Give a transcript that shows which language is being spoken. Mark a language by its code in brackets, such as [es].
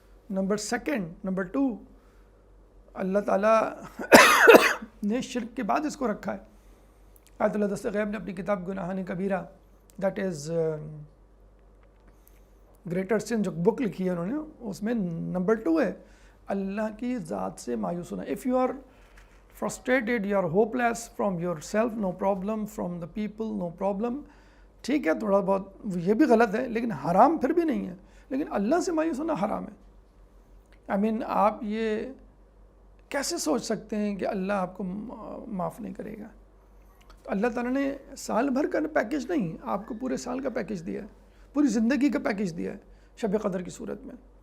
[ur] Number 2 اللہ تعالیٰ نے شرک کے بعد اس کو رکھا ہے. آیت اللہ دست غیب نے اپنی کتاب گناہان کبیرہ, [en] that is greater sin, [ur] جو بک لکھی ہے انہوں نے, اس میں نمبر 2 ہے اللہ کی ذات سے مایوس ہونا. [en] If you are frustrated, you are hopeless from yourself, no problem, from the people, no problem. [ur] ٹھیک ہے تھوڑا بہت یہ بھی غلط ہے لیکن حرام پھر بھی نہیں ہے، لیکن اللہ سے مایوس ہونا حرام ہے. آپ یہ کیسے سوچ سکتے ہیں کہ اللہ آپ کو معاف نہیں کرے گا؟ اللہ تعالیٰ نے سال بھر کا پیکیج نہیں، آپ کو پورے سال کا پیکیج دیا ہے، پوری زندگی کا پیکیج دیا ہے شب قدر کی صورت میں.